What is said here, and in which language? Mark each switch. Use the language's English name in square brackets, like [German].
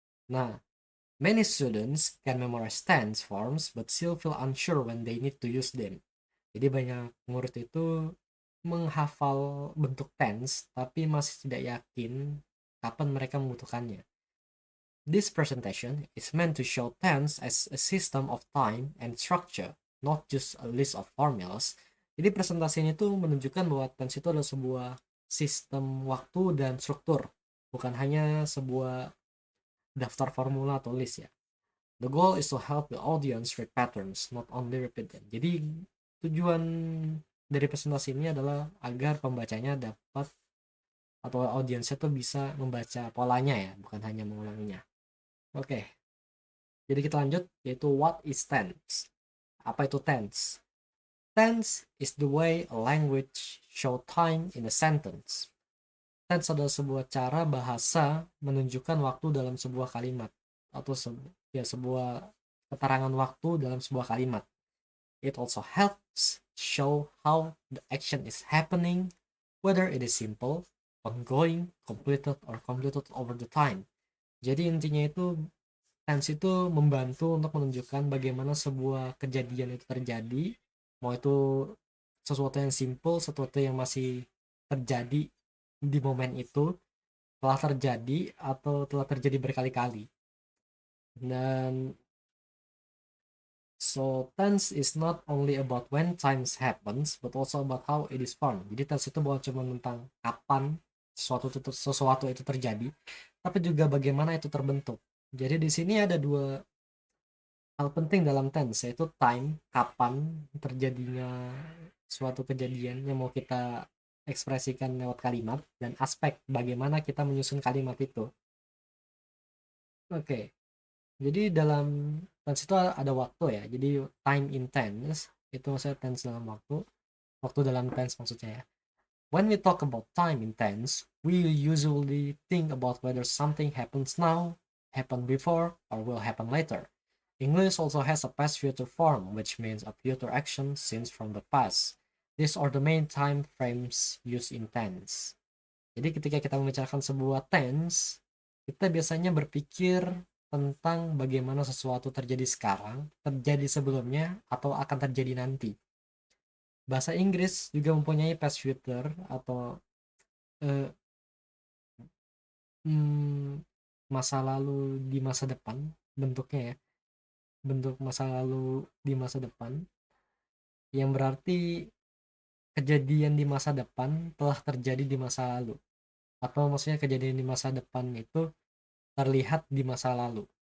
[English] Nah, many students can memorize tense forms but still feel unsure when they need to use them. [Indonesian] Jadi banyak murid itu menghafal bentuk tense tapi masih tidak yakin kapan mereka membutuhkannya. [English] This presentation is meant to show tense as a system of time and structure, not just a list of formulas. [Indonesian] Jadi presentasi ini tuh menunjukkan bahwa tense itu adalah sebuah sistem waktu dan struktur, bukan hanya sebuah daftar formula atau list ya. [English] The goal is to help the audience read patterns, not only repeat them. [Indonesian] Jadi tujuan dari presentasi ini adalah agar pembacanya dapat atau audiensnya tuh bisa membaca polanya ya, bukan hanya mengulanginya. Oke, jadi kita lanjut, yaitu [English] what is tense? [Indonesian] Apa itu tense? [English] Tense is the way a language show time in a sentence. [Indonesian] Tense adalah sebuah cara bahasa menunjukkan waktu dalam sebuah kalimat atau sebuah keterangan waktu dalam sebuah kalimat. [English] It also helps show how the action is happening, whether it is simple, ongoing, completed over the time. [Indonesian] Jadi intinya itu tense itu membantu untuk menunjukkan bagaimana sebuah kejadian itu terjadi, mau itu sesuatu yang simple, sesuatu yang masih terjadi di momen itu, telah terjadi atau telah terjadi berkali-kali. [English] Dan so tense is not only about when times happens, but also about how it is formed. [Indonesian] Jadi tense itu bukan cuma tentang kapan sesuatu itu terjadi, tapi juga bagaimana itu terbentuk. Jadi di sini ada dua hal penting dalam tense, yaitu time, kapan terjadinya suatu kejadian yang mau kita ekspresikan lewat kalimat, dan aspek bagaimana kita menyusun kalimat itu. Oke, jadi dalam tense itu ada waktu ya. Jadi [English] time in tense [Indonesian] itu maksudnya tense dalam waktu, waktu dalam tense maksudnya ya. [English] When we talk about time in tense, we usually think about whether something happens now, happened before, or will happen later. English also has a past future form, which means a future action seen from the past. These are the main time frames used in tense. [Indonesian] Jadi ketika kita membicarakan sebuah tense, kita biasanya berpikir tentang bagaimana sesuatu terjadi sekarang, terjadi sebelumnya, atau akan terjadi nanti. Bahasa Inggris juga mempunyai past future atau eh, hmm, masa lalu di masa depan, bentuknya ya, bentuk masa lalu di masa depan, yang berarti kejadian di masa depan telah terjadi di masa lalu, atau maksudnya kejadian di masa depan itu terlihat di masa lalu.